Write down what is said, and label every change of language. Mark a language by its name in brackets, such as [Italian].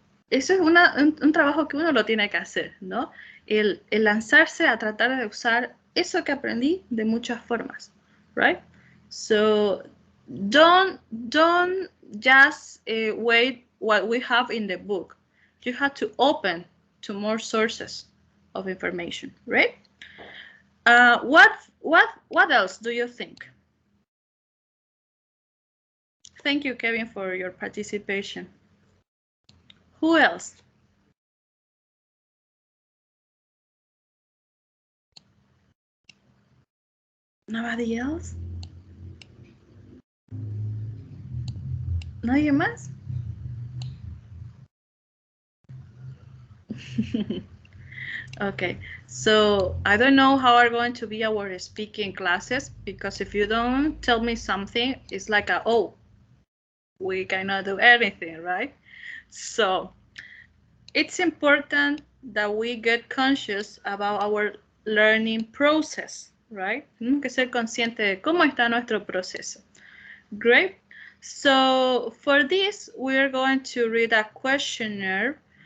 [Spanish] Eso es un trabajo que uno lo tiene que hacer, ¿no? El lanzarse a tratar de usar eso que aprendí de muchas formas, right? [English] So don't just wait what we have in the book. You have to open to more sources of information, right? What else do you think? Thank you, Kevin, for your participation. Who else? Nobody else? [Spanish] ¿Nadie más? [English] Okay, so I don't know how are going to be our speaking classes, because if you don't tell me something, it's like oh, we cannot do anything, right? So it's important that we get conscious about our learning process, right? [Spanish] Tenemos que ser conscientes de cómo está nuestro proceso. [English] Great. So for this, we're going to read a questionnaire.